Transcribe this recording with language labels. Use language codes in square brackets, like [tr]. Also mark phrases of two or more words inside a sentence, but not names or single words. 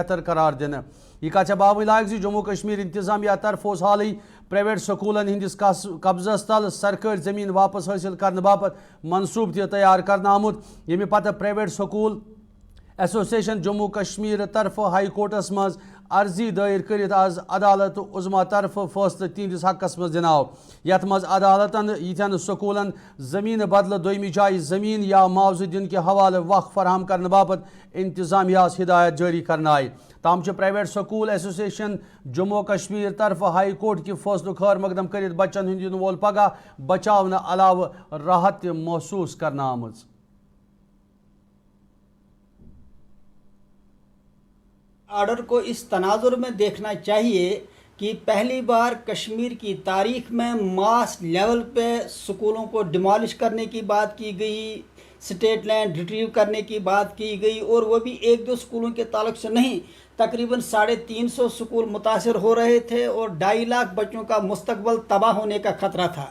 [ks] बेहतर करार दिन यह कथ बाव लायक जम्मू कश्मीर इंतजामिया तरफ हाल प्राइवेट स्कूलन हंदिस कब्जस तल सरकारी जमीन वापस हासिल करने बापत मनसूब तैयार करना आमुत यमे पत प्राइवेट स्कूल एसोसिएशन जम्मू कश्मीर तरफ हाई कोर्टस मज अर्जी दायर कर आज अदालत उज़मा तरफ फैसले तिहंदिस हकस मज दिनाव यथ मज अदालतन यिथन स्कूलन जमीन बदल दोयमी जाय जमीन या मुआवजे दिन के हवाले वक्फ फराहम करने बापत इंतजामिया हिदायत जारी करना आई ताम [en] private school association [ks] जम्मू कश्मीर तरफ [en] high court [ks] कि फैसलों खैर मकदम कर बच्चन हुंद इन वोल पगह बचाव अलाव राहत महसूस करना आमज। [ur] آرڈر کو اس تناظر میں دیکھنا چاہیے کہ پہلی بار کشمیر کی تاریخ میں [en] mass level [ur] پے اسکولوں کو ڈیمولش کرنے کی بات کی گئی, [en] state land retrieve [ur] کرنے کی بات کی گئی اور وہ بھی 1-2 اسکولوں کے تعلق سے نہیں، تقریباً 350 اسکول متاثر ہو رہے تھے اور 2.5 لاکھ بچوں کا مستقبل تباہ ہونے کا خطرہ تھا.